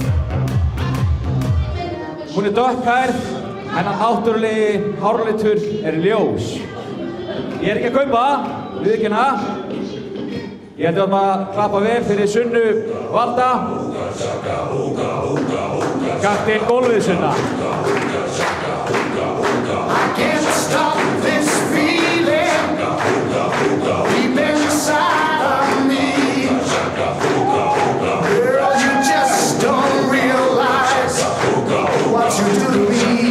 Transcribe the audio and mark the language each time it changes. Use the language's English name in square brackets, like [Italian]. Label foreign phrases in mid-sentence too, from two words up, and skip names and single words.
[Icelandic] Hún er dökkhærð, hennar náttúrulegi háralitur er ljós. Ég er ekki að kaupa það, viðurkenna það. Ég held að maður klappa vel fyrir Sunnu Valda. Kapteinn gólfið Sunna. [English] I can't stop this feeling deep inside of me. Girl, you just don't realize what you do to me.